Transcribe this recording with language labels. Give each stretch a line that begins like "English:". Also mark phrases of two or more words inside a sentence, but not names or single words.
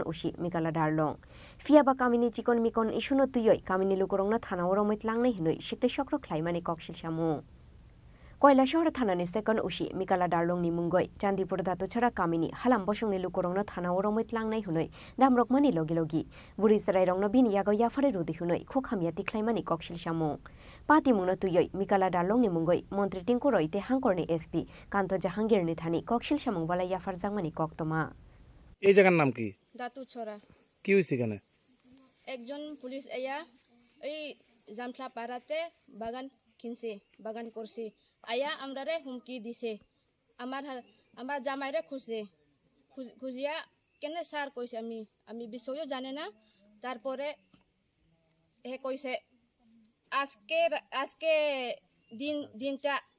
Kok Borok: ওসি মিকালা ডারলং ফিয়াবা কামিনী চিকন মিকন ইসুনো তুইয়ই কামিনী লুকুরংনা থানা ওরমৈত লাংনাই হিনই সিকতে চক্র খ্লাইমানি ককশিল সামু কৈলাসহর থানানি সেকেন্ড ওসি মিকালা ডারলংনি মুঙ্গই চান্দিপুর দাতুছড়া কামিনী হালাম বসংনি লুকুরংনো থানা ওরমৈত লাংনাই হুনই দামরকমানি লগে লগি বুড়িসারাইরংনো বিনি ইয়াগো ইয়াফারে রুদি হুনই খোখামিয়া তিখলাইমানি ককশিল সামু পাতিমুংনো তুইয়ই মিকালা ডারলংনি মুঙ্গই মন্ত্রী টিঙ্কু রইতে হাংকরনি এসপি কান্ত জাহাঙ্গীরনি থানি ককশিল সামুং বালাই ইয়াফার জাংমানি কক্তমা
Bangla: এই জায়গার নাম কি দাতুছড়া কি হইছে এখানে
Sylheti: একজন পুলিশ আয়া এই জামথলা পাড়াতে বাগান করছে আয়া আমরারে হুমকি দিছে আমার জামাইরে খুঁজিয়া কেনে স্যার কইছে আমি বিষয়ও জানে না তারপরে হে কইছে আজকে দিনটা